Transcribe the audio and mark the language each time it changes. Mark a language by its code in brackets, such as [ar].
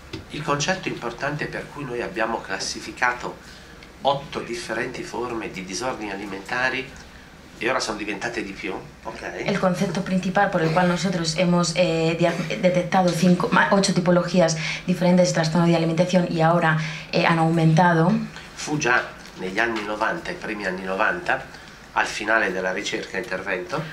[it] Il concetto importante per cui noi abbiamo classificato 8 differenti forme di disordini alimentari, e ora sono diventate di più, okay? [es] El concepto principal por el cual nosotros hemos detectado 8 tipologías diferentes de trastorno de alimentación y ahora han aumentado. [it] Fu già negli anni 90, i primi anni 90, al finale della ricerca intervento.